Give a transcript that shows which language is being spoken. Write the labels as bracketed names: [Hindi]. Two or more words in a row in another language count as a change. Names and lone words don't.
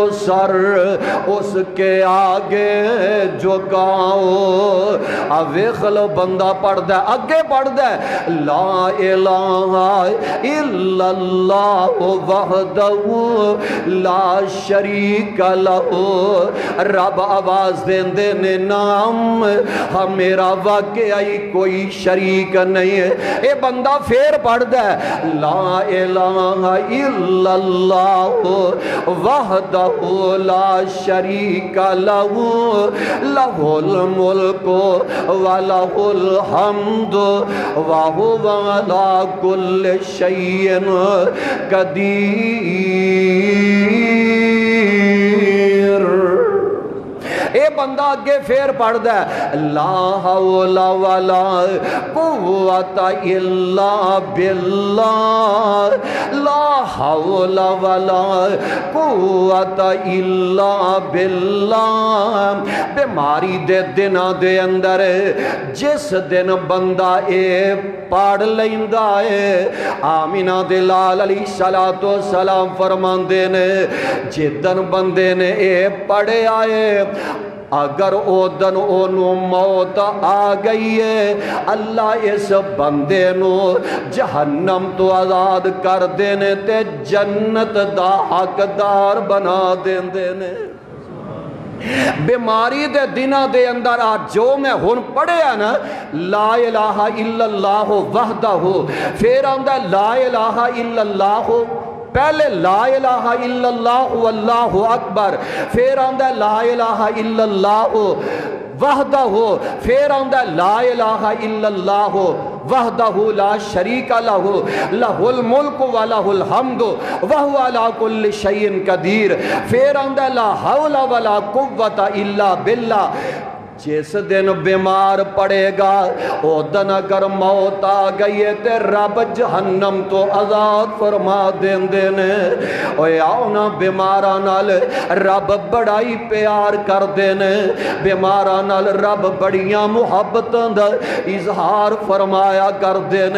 [Punjabi] سر اس کے آگے جھکاؤ اوے خلو بندہ پڑھ دے اگے پڑھ دے [Arabic] لا الہ الا اللہ وحدہ لا شریک لہ [Punjabi] رب آواز دین دینے نام میرا واقعی کوئی شریک نہیں ہے اے بندہ پھر پڑھ دے [Arabic] لا الہ إله إلا الله وحده لا شريك له له الملك وله الحمد وهو على كل شيء قدير. [Punjabi] اے بندہ اگے پھر پڑھدا [Arabic] لا حول ولا قوة إلا بالله، لا حول ولا قوة إلا بالله. [Punjabi] بیماری دے دناں دے اندر جس دن بندہ اے پڑھ لیندا ہے، آمنہ دے لال [Arabic] عليه الصلاة والسلام [Punjabi] فرماندے نے جدن بندے نے اے پڑھیا ہے اگر اودن اونوں موت آ گئی ہے، اللہ اس بندے نوں جہنم توں آزاد کر دینے تے جنت دا حقدار بنا دیندے نے. بیماری دے دناں دے اندر آج جو میں ہن پڑھیا نا [Arabic] لا إله إلا الله وحده, [Punjabi] پھر آندا [Arabic] لا إله إلا الله، پہلے لا إله إلا الله الله أكبر, [Punjabi] پھر آندا [Arabic] لا إله إلا الله وحده, [Punjabi] پھر آندا [Arabic] لا إله إلا الله وحده لا شريك له له الملك وله الحمد وهو على كل شيء قدير. [Punjabi] پھر آندا [Arabic] لا حول ولا قوة إلا بالله. [Punjabi] جس دن بیمار پڑے گا او دن اگر موت آ گئی ہے تے رب جہنم توں آزاد فرما دیندے نے. اوئے آؤ نا بیماراں نال رب بڑا ہی پیار کردے نے، بیماراں نال رب بڑیاں محبتاں دا اظہار فرمایا کردے نے.